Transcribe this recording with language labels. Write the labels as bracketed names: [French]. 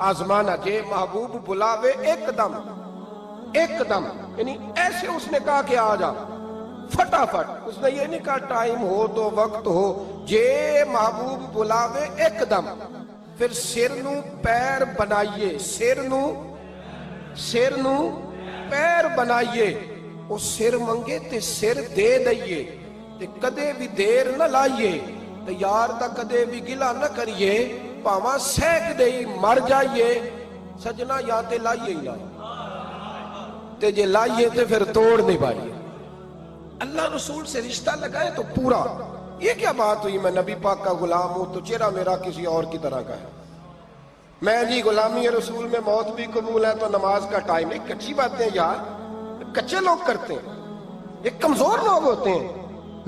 [Punjabi] آزمانا جے محبوب بلاوے ایک دم, [Urdu] ایک دم, یعنی ایسے اس نے کہا کہ آ جا فٹافٹ. اس نے یہ نہیں کہا ٹائم ہو تو وقت ہو, [Punjabi] جے محبوب بلاوے ایک دم. پھر سر نو پیر بنائیے, سر نو پیر بنائیے. وہ سر منگے تے سر دے دئیے, تے کدے بھی دیر نہ لائیے. تے یار دا کدے بھی گلا نہ کریے, پاواں سیک دئی مر جائیے. سجنا یا تے لائیے ہی لائیے. تے جے لائیے تے پھر توڑ نہیں پائیے. [Urdu] اللہ رسول سے رشتہ لگائے تو پورا. یہ کیا بات ہوئی میں نبی پاک کا غلام ہوں تو چہرہ میرا کسی اور کی طرح کا ہے. میں جی غلامی رسول میں موت بھی قبول ہے تو نماز کا ٹائم نہیں. کچی باتیں یار کچے لوگ کرتے ہیں, ایک کمزور لوگ ہوتے ہیں.